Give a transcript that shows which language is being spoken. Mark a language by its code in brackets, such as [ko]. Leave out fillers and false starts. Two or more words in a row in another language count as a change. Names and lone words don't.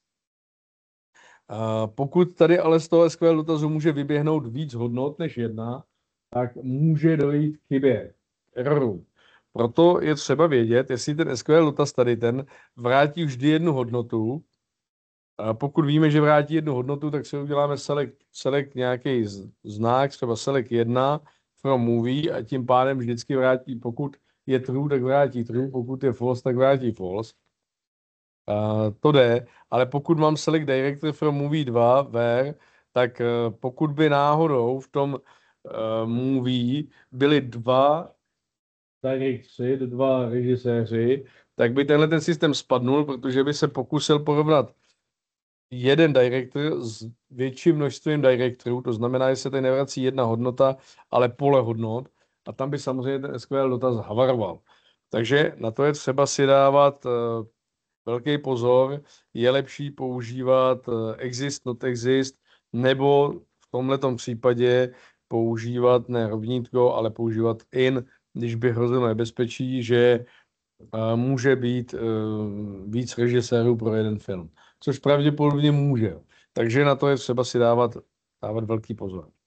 [cs] Pokud tady ale z toho SQL dotazu může vyběhnout víc hodnot než jedna, tak může dojít k chybě, erroru. Proto je třeba vědět, jestli ten SQL dotaz tady ten vrátí vždy jednu hodnotu. A pokud víme, že vrátí jednu hodnotu, tak si uděláme select nějaký znak, třeba [en] select 1 from movie [cs] a tím pádem vždycky vrátí, pokud je true, tak vrátí true, pokud je false, tak vrátí false. To jde, ale pokud mám [en] select director from movie 2 where, [cs] tak pokud by náhodou v tom movie byly dva directoři, dva režiséři, tak by tenhle ten systém spadnul, protože by se pokusil porovnat jeden director s větším množstvím directorů, to znamená, že se tady nevrací jedna hodnota, ale pole hodnot a tam by samozřejmě ten SQL dotaz havaroval. Takže na to je třeba si dávat velký pozor, je lepší používat exist, [en] not exist, [cs] nebo v tomhletom případě používat ne rovnítko, ale používat in, když by hrozilo nebezpečí, že může být víc režisérů pro jeden film, což pravděpodobně může. Takže na to je třeba si dávat dávat velký pozor.